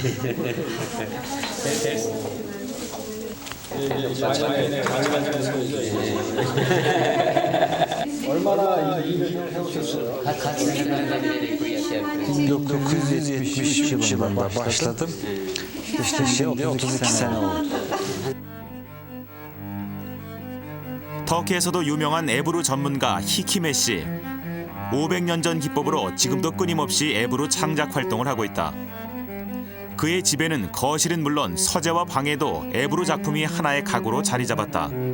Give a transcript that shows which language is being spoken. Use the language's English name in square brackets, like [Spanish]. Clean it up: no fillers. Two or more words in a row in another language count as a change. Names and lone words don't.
[Korean] 얼마나 일을 해오셨어요? [Turkish] Kaç seneden beri bu işi yapıyorsunuz? 1973 yılında başladım. İşte şimdi 32 sene oldu. [Korean] 터키에서도 유명한 에브루 전문가 히키메 씨. 500년 전 기법으로 지금도 끊임없이 에브루 창작 활동을 하고 있다. 그의 집에는 거실은 물론 서재와 방에도 에브루 작품이 하나의 가구로 자리 잡았다.